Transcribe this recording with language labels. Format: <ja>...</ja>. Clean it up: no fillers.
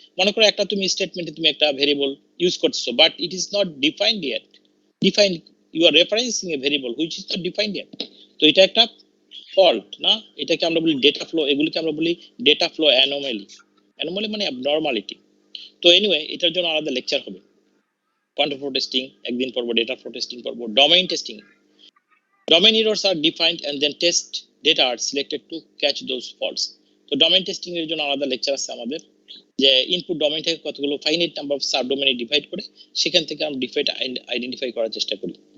<bn>মনে করো একটা তুমি স্টেটমেন্টে তুমি একটা ভেরিয়েবল ইউজ করতেছো,</bn> <en>but it is not defined yet,</en> <bn>defined, you আর referencing A variable which is not defined yet. তো এটা একটা ফল্ট না, এটাকে আমরা বলি ডেটা ফ্লো, এগুলিকে আমরা বলি ডেটা ফ্লো অ্যানোমালি। অ্যানোমালি মানে অ্যাবনর্মালিটি। তো এনিওয়ে এটার জন্য আলাদা লেকচার হবে। কন্ট্রোল ফ্লো টেস্টিং একদিন পড়বো, ডেটা ফ্লো টেস্টিং পড়বো, domain testing.</bn> <en>Domain errors are defined and then test data are selected to catch those faults.</en> <bn>তো ডোমেইন টেস্টিং এর জন্য আলাদা লেকচার আছে আমাদের, যে ইনপুট ডোমেইন থেকে কতগুলো ফাইনাইট নাম্বার অফ সাব ডোমেইনে ডিভাইড করে সেখান থেকে আমরা ডিফেক্ট আইডেন্টিফাই করার চেষ্টা করি।</bn>